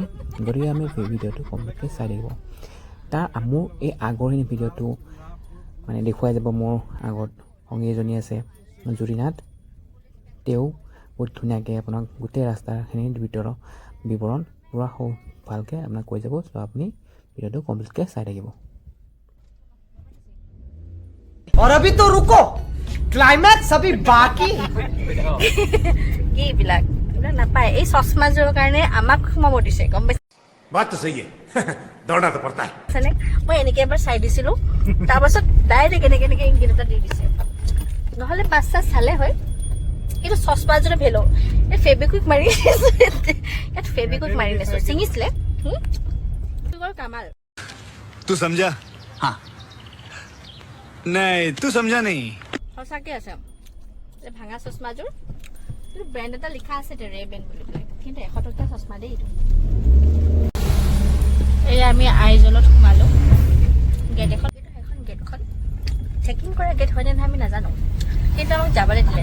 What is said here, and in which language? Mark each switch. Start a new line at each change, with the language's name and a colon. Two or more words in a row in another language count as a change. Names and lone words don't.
Assamese: গতিকে আমি ভিডিঅ'টো কমপ্লিটকৈ চাই থাকিব। তাৰ মোৰ এই আগৰখিনি ভিডিঅ'টো মানে দেখুৱাই যাব। মোৰ আগত সংগী এজনী আছে জুৰিনাথ, তেওঁ বহুত ধুনীয়াকৈ আপোনাক গোটেই ৰাস্তাখিনিৰ ভিতৰৰ বিৱৰণ পূৰা ভালকৈ আপোনাক কৈ যাব। চ' আপুনি ভিডিঅ'টো কমপ্লিটকৈ চাই থাকিব।
Hindi: और अभी तो रुको, क्लाइमैक्स अभी बाकी।
Assamese: কি এইবিলাক নাপায়। এই চশমাযোৰৰ কাৰণে আমাক সোমাব দিছে, গম পাইছে?
Hindi: बात तो सही है दौड़ना तो पड़ता है।
Assamese: মই এনেকৈ এবাৰ চাই দিছিলোঁ, তাৰপাছত ডাইৰেক্ট এনেকৈ ইংগিত এটা দি দিছে। নহ'লে পাঁচ চাহ চালে হয়, কিন্তু চশমাযোৰে ভেলো এই ফেব্ৰিকুইক মাৰি ইয়াত ফেব্ৰিকুইক মাৰি নিছোঁ, ছিঙিছিলে কামাল।
Hindi: तू समझा? हाँ नहीं तू समझा नहीं।
Assamese: সঁচাকৈ আছে এই ভাঙা চশমাযোৰ, কিন্তু ব্ৰেণ্ড এটা লিখা আছে ৰে ব্ৰেণ্ড বুলি পেলাই, কিন্তু 100 টকীয়া চশমা দেই এইটো। এই আমি আইজলত সোমালোঁ। গেট এখন, সেইখন গেটখন চেকিং কৰা গেট হয়নে নহয় আমি নাজানো, কিন্তু আমাক যাবলৈ দিলে।